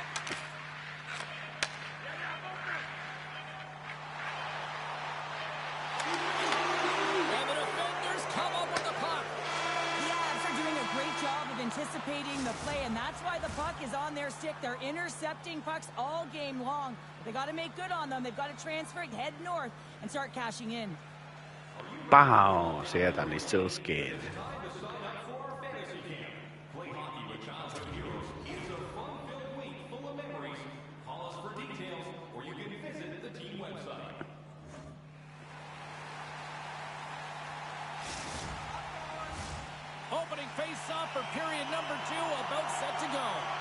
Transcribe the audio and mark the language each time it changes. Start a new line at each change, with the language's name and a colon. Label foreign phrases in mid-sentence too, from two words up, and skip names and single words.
English: And the defenders come up with the puck. The Avs are doing a great job of anticipating the play, and that's why the puck is on their stick. They're intercepting pucks all game long. They got to make good on them. They've got to transfer it, head north, and start cashing in.
Finnish: Pau, sieltä niin Silskiin.
English: Play hockey with Childhood Heroes is a fun-filled week full of memories. Call us for details, or you can visit the team website. Opening face-off for period number 2, about set to go.